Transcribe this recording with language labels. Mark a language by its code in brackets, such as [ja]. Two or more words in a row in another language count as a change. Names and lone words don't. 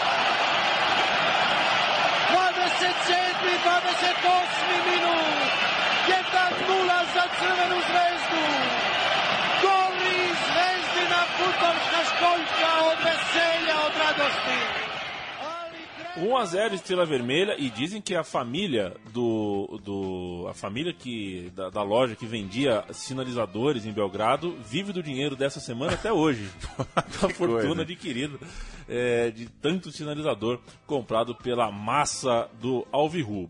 [sr] 27. 28. minut. 1-0 za Crvenu zvezdu. Goli zvezdina fudbalska školjka od veselja, od radosti. [pt] 1-0 Estrela Vermelha, e dizem que a família a família da loja que vendia sinalizadores em Belgrado vive do dinheiro dessa semana até hoje. A fortuna adquirida de tanto sinalizador comprado pela massa do Alvirrubro.